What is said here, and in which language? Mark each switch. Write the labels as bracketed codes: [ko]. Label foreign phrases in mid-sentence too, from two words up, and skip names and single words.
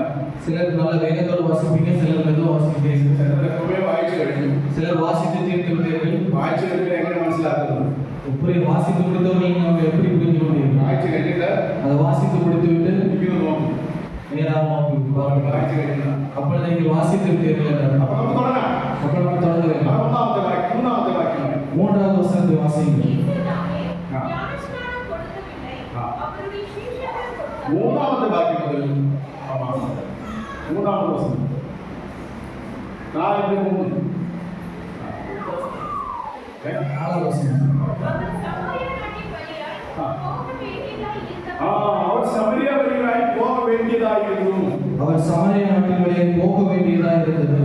[ta] சிலர் நல்ல வேகத்தோடு வாசிப்பீங்க, சிலர் மெதுவாக வாசிப்பீங்க. [ml] ചിലരൊക്കെ വായിച്ചു കഴിഞ്ഞു. [ta] சிலர் வாசித்து தீர்த்து விட்டீர்கள். [ml] വായിച്ചു കഴിഞ്ഞാൽ എങ്ങനെ മനസ്സിലാക്കുന്നത്? [ta] இப்படி வாசித்து முடித்தவர்கள் நம்ம எப்படி புரிந்து கொண்டீர்கள்? [ml] വായിച്ചു കഴിഞ്ഞിട്ട് [ta] அதை வாசித்து முடித்துவிட்டு [ml] ഇങ്ങനെ നോക്കും. [ta] நேராக நோக்கி பாருங்கள். [ml] വായിച്ചു കഴിഞ്ഞാൽ [ta] அப்பொழுது நீங்கள் வாசித்து விட்டீர்கள் என்றால் [ml] അപ്പൊ നമുക്ക് തുടങ്ങാം. [ta] அப்புறம் நம்ம தொடங்க வேண்டும். [ml] മൂന്നാമത്തെ വാക്യം. [ta] 3வது வசனத்தை வாசியுங்கள். [ml] മൂന്നാമത്തെ വാക്യം മുതൽ [ta] மூணாவது வசனம் 4:3. 4வது வசனம். அவர் சமரியா வழியாய் போக வேண்டியதாயிருக்கும். அவர் சமரியா நாட்டின் வழியே போக வேண்டியதாக இருந்தது.